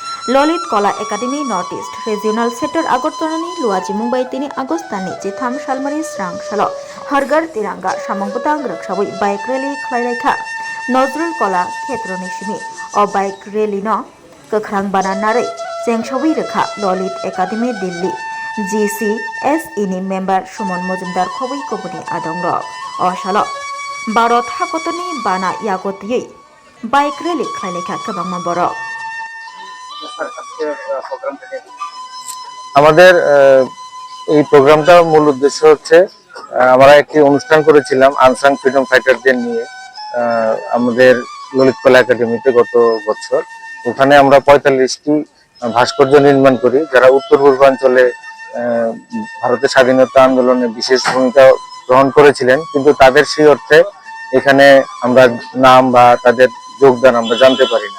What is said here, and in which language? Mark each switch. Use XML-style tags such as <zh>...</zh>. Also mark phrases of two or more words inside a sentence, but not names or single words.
<trp>ललित कला एकाडेमी नॉर्थ ईस्ट रिजियोनल सेक्टर आगरतलानि लुआजी मुंबई 3 आगस्टनि जिथाम सालमारि स्रां सालाव हरगार तिरंगा सामंगतां रक्षाबै बाइक रैली खालायलायखा नजरुल कला क्षेत्रनि सिमी अ बाइक रैली न गोख्रां बानानारै जेंसावै रोखा ललित एकाडेमी दिल्ली GCSE नि मेम्बार सुमन मजुमदार खबै गुबुनि आदं रक अ सालाव भारत हागतनि बाना यागतयै बाइक रैली खालायलायखा गोबां बरक</trp> <bn>আমাদের এই প্রোগ্রামটার মূল উদ্দেশ্য হচ্ছে আমরা একটি অনুষ্ঠান করেছিলাম আনসাং ফ্রিডম ফাইটারদের নিয়ে আমাদের ললিত কলা একাডেমিতে গত বছর। ওখানে আমরা ৪৫টি ভাস্কর্য নির্মাণ করি যারা উত্তর পূর্বাঞ্চলে ভারতের স্বাধীনতা আন্দোলনে বিশেষ ভূমিকা গ্রহণ করেছিলেন, কিন্তু তাদের সেই অর্থে এখানে আমরা নাম বা তাদের যোগদান আমরা জানতে পারি না।</bn>